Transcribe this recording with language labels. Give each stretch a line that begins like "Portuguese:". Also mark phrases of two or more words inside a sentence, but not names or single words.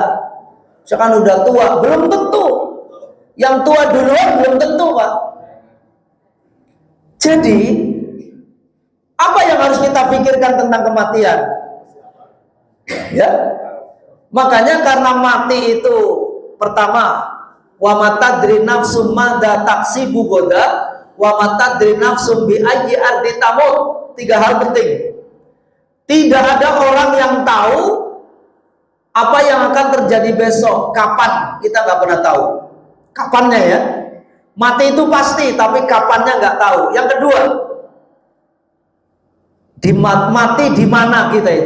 Indonesian: Misalkan udah tua, belum tentu. Yang tua duluan belum tentu, Pak. Jadi apa yang harus kita pikirkan tentang kematian? Ya. Makanya karena mati itu pertama,
Arabic: وما تدري نفس ماذا تكسب غدا وما تدري نفس بأي أرض تموت.
Indonesian: 3 hal penting. Tidak ada orang yang tahu apa yang akan terjadi besok, kapan, kita nggak pernah tahu. Kapannya, ya. Mati itu pasti, tapi kapannya nggak tahu. Yang kedua, mati di mana kita itu?